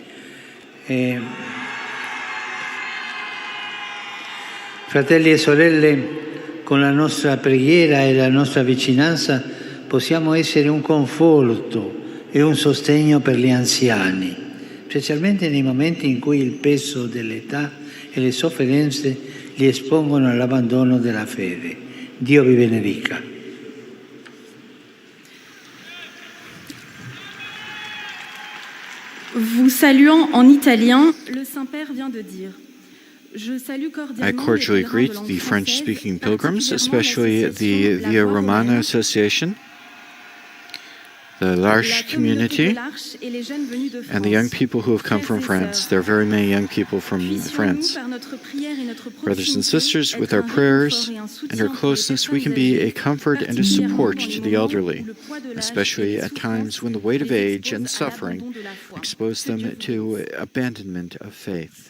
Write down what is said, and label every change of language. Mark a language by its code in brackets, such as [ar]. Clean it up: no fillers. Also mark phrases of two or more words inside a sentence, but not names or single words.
[it] Fratelli e sorelle, con la nostra preghiera e la nostra vicinanza possiamo essere un conforto e un sostegno per gli anziani, specialmente nei momenti in cui il peso dell'età e le sofferenze li espongono all'abbandono della fede. Dio vi benedica. [fr] Vous saluant en italien, le Saint-Père vient de dire [en] I cordially greet the French-speaking pilgrims, especially the Via Romana Association. the L'Arche community, and the young people who have come from France. There are very many young people from France. Brothers and sisters, with our prayers and our closeness, we can be a comfort and a support to the elderly, especially at times when the weight of age and suffering expose them to abandonment of faith.